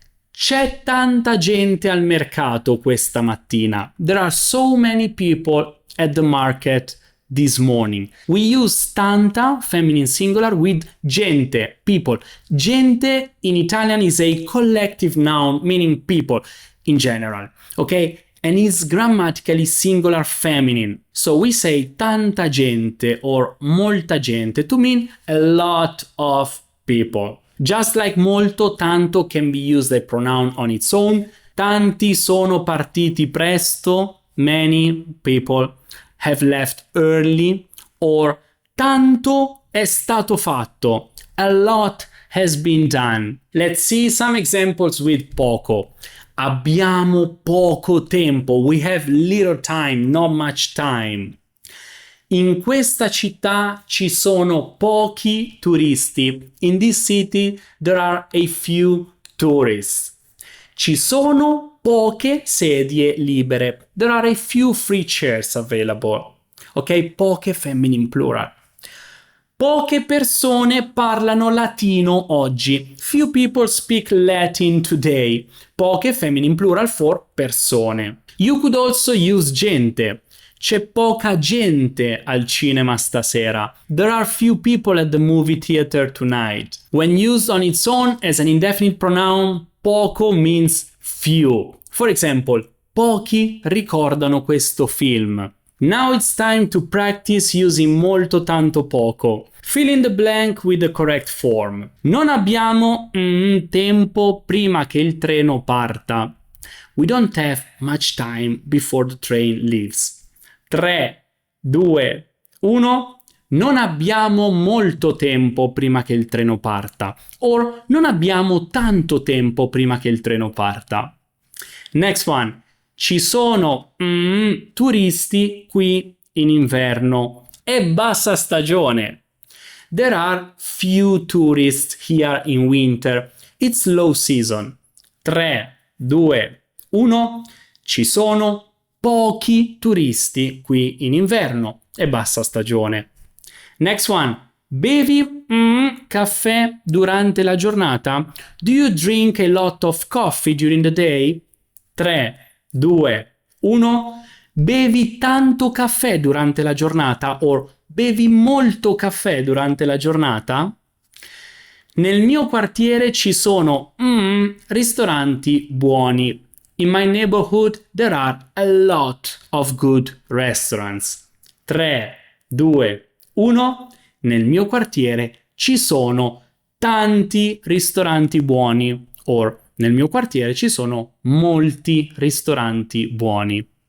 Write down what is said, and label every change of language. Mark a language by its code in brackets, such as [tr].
[it] C'è tanta gente al mercato questa mattina. [en] There are so many people at the market this morning. We use tanta, feminine singular, with gente, people. Gente in Italian is a collective noun meaning people in general, okay? And is grammatically singular feminine. So we say tanta gente or molta gente to mean a lot of people. Just like molto, tanto can be used a pronoun on its own. [it] Tanti sono partiti presto. [en] Many people have left early. [it] Or tanto è stato fatto. [en] A lot has been done. Let's see some examples with poco. [it] Abbiamo poco tempo. [en] We have little time, not much time. [it] In questa città ci sono pochi turisti. [en] In this city there are a few tourists. [it] Ci sono poche sedie libere. [en] There are a few free chairs available. Ok, poche feminine plural. [it] Poche persone parlano latino oggi. [en] Few people speak Latin today. Poche feminine plural for persone. You could also use gente. [it] C'è poca gente al cinema stasera. [en] There are few people at the movie theater tonight. When used on its own as an indefinite pronoun, poco means few. For example, [it] pochi ricordano questo film. [en] Now it's time to practice using molto, tanto, poco. Fill in the blank with the correct form. [it] Non abbiamo tempo prima che il treno parta. [en] We don't have much time before the train leaves. 3, 2, 1. [it] Non abbiamo molto tempo prima che il treno parta. Or non abbiamo tanto tempo prima che il treno parta. [en] Next one. [it] Ci sono turisti qui in inverno. È bassa stagione. [en] There are few tourists here in winter. It's low season. 3, 2, 1. [it] Ci sono pochi turisti qui in inverno. È bassa stagione. [en] Next one. [it] Bevi caffè durante la giornata? [en] Do you drink a lot of coffee during the day? 3, 2, 1. [it] Bevi tanto caffè durante la giornata? Or bevi molto caffè durante la giornata? Nel mio quartiere ci sono ristoranti buoni. [en] In my neighborhood there are a lot of good restaurants. 3, 2, 1. [it] Nel mio quartiere ci sono tanti ristoranti buoni. Or nel mio quartiere ci sono molti ristoranti buoni.